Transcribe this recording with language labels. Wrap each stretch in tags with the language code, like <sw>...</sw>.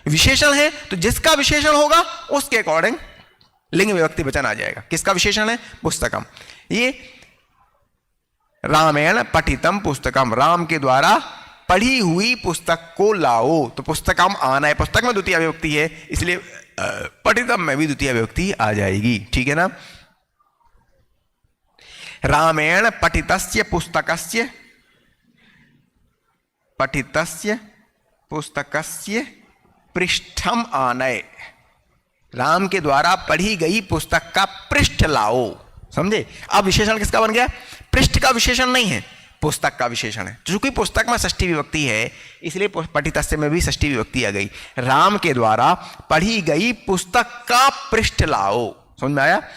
<hi>विशेषण है तो जिसका विशेषण होगा उसके अकॉर्डिंग लिंग विभक्ति वचन आ जाएगा। किसका विशेषण है? पुस्तकम। ये</hi> <sa>रामेण पठितम पुस्तकम,</sa> <hi>राम के द्वारा पढ़ी हुई पुस्तक को लाओ। तो पुस्तकम आना है, पुस्तक में द्वितीय विभक्ति है, इसलिए पठितम में भी द्वितीय विभक्ति आ जाएगी, ठीक है ना।</hi> <sa>रामेण पठितस्य पुस्तकस्य, पठितस्य पुस्तकस्य पृष्ठम आनय।</sa> <hi>राम के द्वारा पढ़ी गई पुस्तक का पृष्ठ लाओ। समझे? अब विशेषण किसका बन गया? पृष्ठ का विशेषण नहीं है, पुस्तक का विशेषण है। चूंकि पुस्तक में षष्ठी विभक्ति है इसलिए पठितस्य में भी षष्ठी विभक्ति आ गई। राम के द्वारा पढ़ी गई पुस्तक का पृष्ठ लाओ। समझ में आया?</hi>